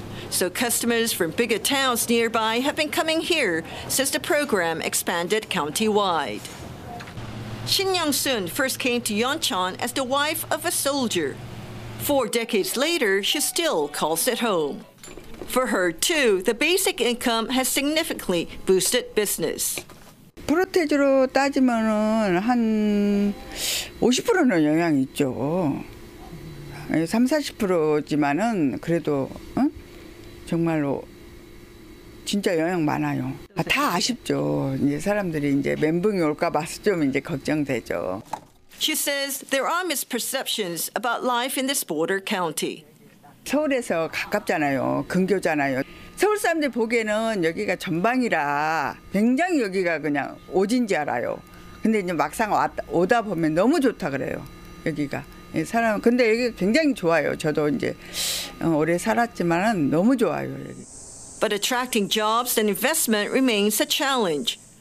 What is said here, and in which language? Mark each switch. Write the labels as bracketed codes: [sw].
[en] So customers from bigger towns nearby have been coming here since the program expanded countywide. Shin Young-sun first came to Yeoncheon as the wife of a soldier. 4 decades later, she still calls it home. For her, too, the basic income has significantly boosted business. [ko] 프로테즈로 따지면은 한 50%는 영향이 있죠. 30-40%지만은 그래도 정말로 진짜 영향 많아요. 다 아쉽죠. 이제 사람들이 이제 멘붕이 올까 봐서 좀 이제 걱정되죠. [en] She says there are misperceptions about life in this border county. [ko] 서울에서 가깝잖아요. 근교잖아요. 서울 사람들 보기에는 여기가 전방이라 굉장히 여기가 그냥 오진지 알아요. 근데 이제 막상 오다 보면 너무 좋다 그래요. 여기가. 사람 근데 여기 굉장히 좋아요. 저도 이제 오래 살았지만은 너무 좋아요. 여기. [en] But attracting jobs and investment remains a challenge.